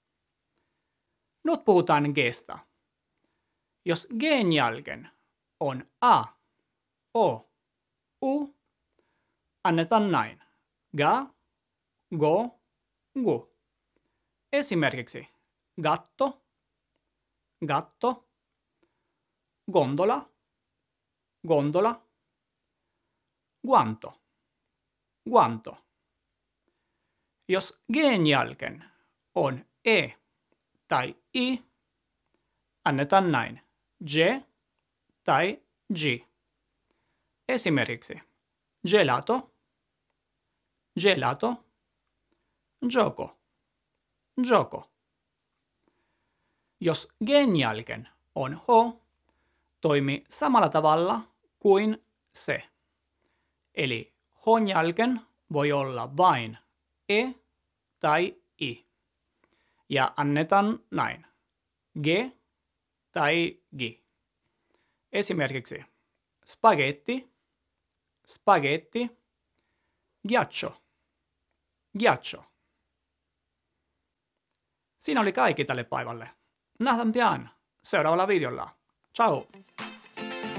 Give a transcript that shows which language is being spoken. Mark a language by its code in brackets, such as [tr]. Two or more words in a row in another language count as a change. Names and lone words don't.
[fi] Nyt puhutaan G:stä. Jos G:n jälkeen on A, O, U, annetaan näin. Ga, go, gu. [it] Esimerkiksi gatto, gatto, gondola, gondola, guanto, guanto. [fi] Jos G:n jälkeen on E tai I, annetaan näin. Ge tai G. [it] Esimerkiksi gelato, gelato, gioco, gioco. [fi] Jos G:n jälkeen on H, toimii samalla tavalla kuin C. Eli H:n jälkeen voi olla vain E tai I. Ja annetaan näin. G tai G. [it] Esimerkiksi spaghetti, spaghetti, ghiaccio, ghiaccio. [fi] Siinä oli kaikki tälle päivälle. Nähdään pian seuraavalla videolla. Ciao!